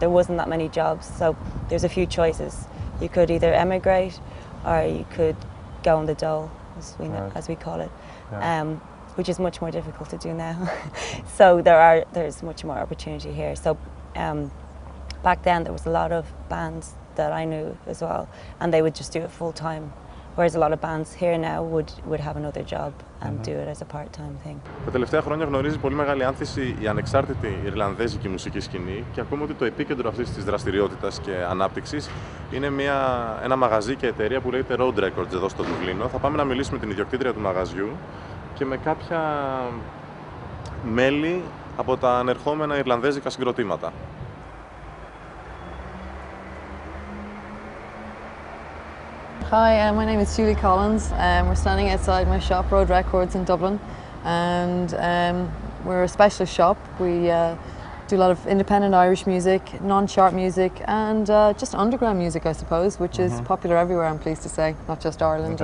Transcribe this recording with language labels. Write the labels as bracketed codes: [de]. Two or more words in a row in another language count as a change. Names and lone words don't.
[en] There wasn't that many jobs, so there's a few choices. You could either emigrate, or you could go on the dole, as we call it, which is much more difficult to do now. So there's much more opportunity here. So back then there was a lot of bands that I knew as well, and they would just do it full time. Whereas a lot of bands here now would have another job and do it as a part-time thing. [el] Τα τελευταία χρόνια γνωρίζει πολύ μεγάλη άνθηση η ανεξάρτητη Ιρλανδέζικη μουσική σκηνή και ακούμε ότι το επίκεντρο αυτής της δραστηριότητας και ανάπτυξης είναι ένα μαγαζί και εταιρεία που λέγεται Road Records εδώ στο Δουβλίνο. Θα πάμε να μιλήσουμε με την ιδιοκτήτρια του μαγαζιού και με κάποια μέλη από τα ανερχόμενα Ιρλανδέζικα συγκροτήματα. [en] Hi, my name is Julie Collins. We're standing outside my shop, Road Records in Dublin, and we're a specialist shop. We do a lot of independent Irish music, non-chart music, and just underground music, I suppose, which is popular everywhere, I'm pleased to say, not just Ireland.